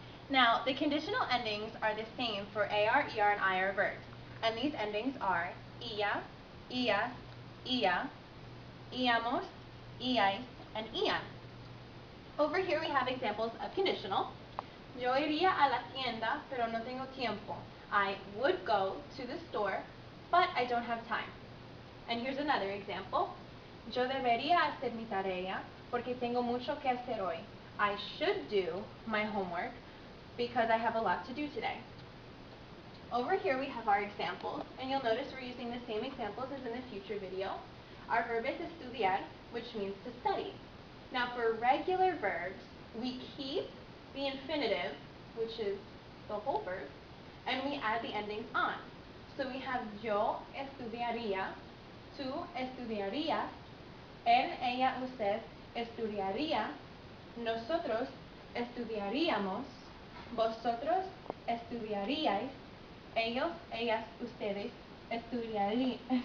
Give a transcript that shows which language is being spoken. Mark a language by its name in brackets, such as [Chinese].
[English] Now, the conditional endings are the same for AR, ER, and IR verbs, and these endings are ia, ia, ia, íamos, íais, and ian. Over here we have examples of conditional. [Spanish] Yo iría a la tienda, pero no tengo tiempo. [English] I would go to the store, but I don't have time. And here's another example. [Spanish] Yo debería hacer mi tarea, porque tengo mucho que hacer hoy. [English] I should do my homework, because I have a lot to do today. Over here we have our examples, and you'll notice we're using the same examples as in the future video. Our verb is estudiar, which means to study. Now for regular verbs, we keep the infinitive, which is the whole verb, and we add the endings on. So we have [Spanish] yo estudiaría, tú estudiarías, él, ella, usted estudiaría, nosotros estudiaríamos, vosotros estudiaríais, ellos, ellas, ustedes estudiarían.